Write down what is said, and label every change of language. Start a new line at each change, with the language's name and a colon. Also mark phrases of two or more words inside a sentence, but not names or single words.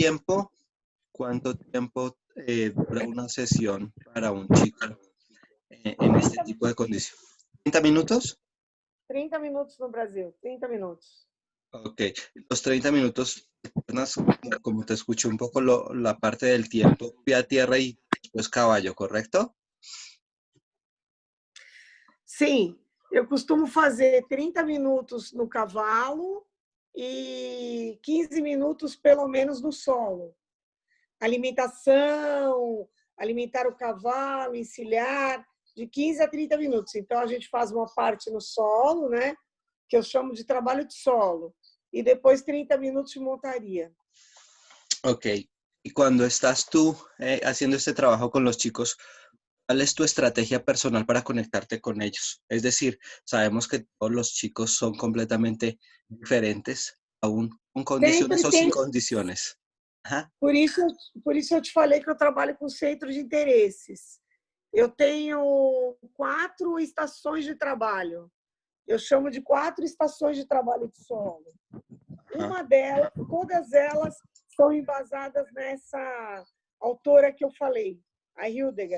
Spanish: tiempo dura una sesión para un chico en este tipo de condición? ¿30 minutos?
Portuguese: 30 minutos no Brasil, 30 minutos.
Spanish: Ok, los 30 minutos, como te escuché un poco la parte del tiempo, pie a tierra y después caballo, ¿correcto?
Portuguese: Sim, eu costumo fazer 30 minutos no cavalo e 15 minutos, pelo menos, no solo. Alimentação, alimentar o cavalo, encilhar, de 15 a 30 minutos. Então, a gente faz uma parte no solo, né? Que eu chamo de trabalho de solo. E depois 30 minutos de montaria.
Spanish: Ok, y cuando estás tú haciendo este trabajo con los chicos, ¿cuál es tu estrategia personal para conectarte con ellos? Es decir, sabemos que todos los chicos son completamente diferentes, aún con condiciones
Portuguese: Sempre
Spanish: o sin
Portuguese: tem.
Spanish: condiciones. Ajá.
Portuguese: Por isso eu te falei que eu trabalho com centro de interesses. Eu tenho 4 estações de trabalho. Eu chamo de 4 estações de trabalho de solo. Uma delas, todas elas são embasadas nessa autora que eu falei, a Hildegard.